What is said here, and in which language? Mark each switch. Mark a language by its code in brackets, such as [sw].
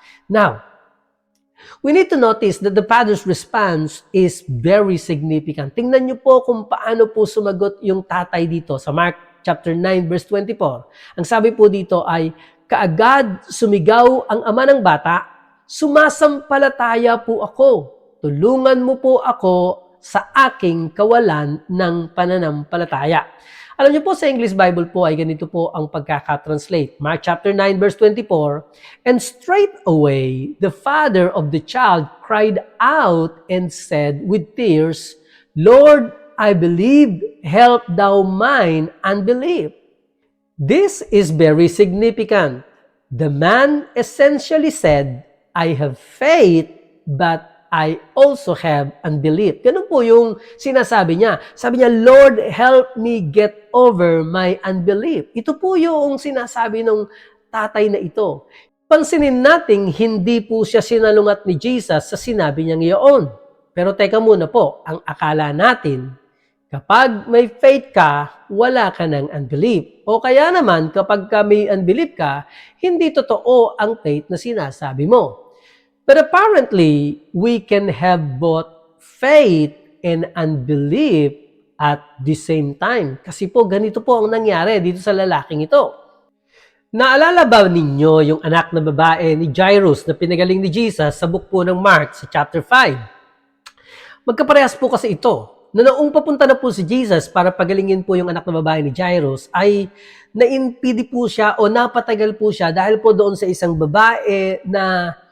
[en] Now, we need to notice that the father's response is very significant. [tl] Tingnan niyo po kung paano po sumagot yung tatay dito sa Mark chapter 9 verse 24. Ang sabi po dito ay, kaagad sumigaw ang ama ng bata, sumasampalataya po ako. Tulungan mo po ako sa aking kawalan ng pananampalataya. Alam niyo po sa English Bible po ay ganito po ang pagkakatranslate. [en] Mark chapter 9 verse 24, and straightway the father of the child cried out and said with tears, Lord, I believe, help thou mine unbelief. This is very significant. The man essentially said, I have faith, but I also have unbelief. [tl] Ganun po yung sinasabi niya. Sabi niya, [en] Lord, help me get over my unbelief. [tl] Ito po yung sinasabi ng tatay na ito. Pansinin natin, hindi po siya sinalungat ni Jesus sa sinabi niyang iyon. Pero teka muna po, ang akala natin, kapag may faith ka, wala ka ng unbelief. O kaya naman, kapag may unbelief ka, hindi totoo ang faith na sinasabi mo. [en] But apparently, we can have both faith and unbelief at the same time. [tl] Kasi po, ganito po ang nangyari dito sa lalaking ito. Naalala ba ninyo yung anak na babae ni Jairus na pinagaling ni Jesus sa book po ng Mark sa chapter 5? Magkaparehas po kasi ito. Noong papunta na po si Jesus para pagalingin po yung anak na babae ni Jairus, ay naimpidi po siya o napatagal po siya dahil po doon sa isang babae na